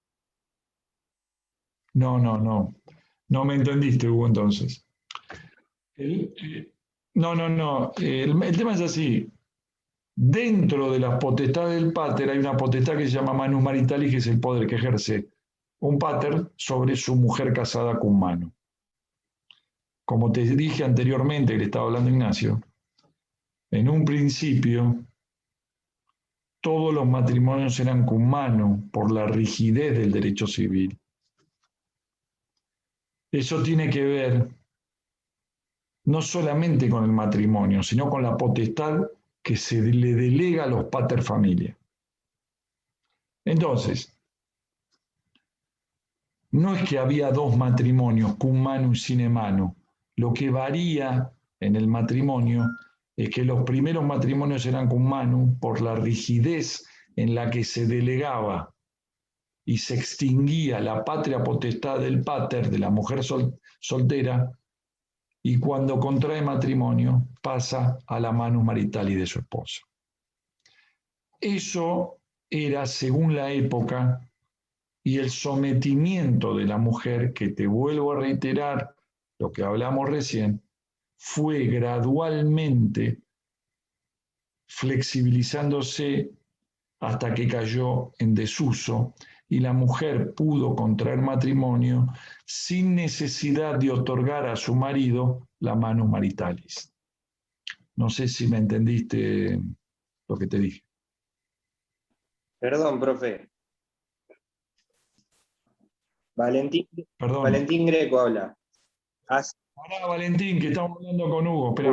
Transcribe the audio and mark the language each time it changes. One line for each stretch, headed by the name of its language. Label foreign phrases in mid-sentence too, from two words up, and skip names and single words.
Spanish: no. No me entendiste, Hugo, entonces. El tema es así. Dentro de las potestades del pater hay una potestad que se llama
Latin: manus maritalis,
Spanish: que es el poder que ejerce un pater sobre su mujer casada con mano. Como te dije anteriormente, que le estaba hablando Ignacio, en un principio todos los matrimonios eran
Latin: cum manu
Spanish: por la rigidez del derecho civil. Eso tiene que ver no solamente con el matrimonio, sino con la potestad que se le delega a los
Latin: pater familia.
Spanish: Entonces, no es que había dos matrimonios,
Latin: cum manu y sine manu.
Spanish: Lo que varía en el matrimonio es que los primeros matrimonios eran
Latin: cum manu
Spanish: por la rigidez en la que se delegaba y se extinguía la patria potestad del pater, de la mujer soltera, y cuando contrae matrimonio pasa a la
Latin: manus maritalis
Spanish: de su esposo. Eso era según la época y el sometimiento de la mujer, que te vuelvo a reiterar lo que hablamos recién, fue gradualmente flexibilizándose hasta que cayó en desuso y la mujer pudo contraer matrimonio sin necesidad de otorgar a su marido la
Latin: manus maritalis.
Spanish: No sé si me entendiste lo que te dije. Perdón, profe. Perdón. Valentín Greco habla. Pará, Valentín, que estamos hablando con Hugo. Esperá.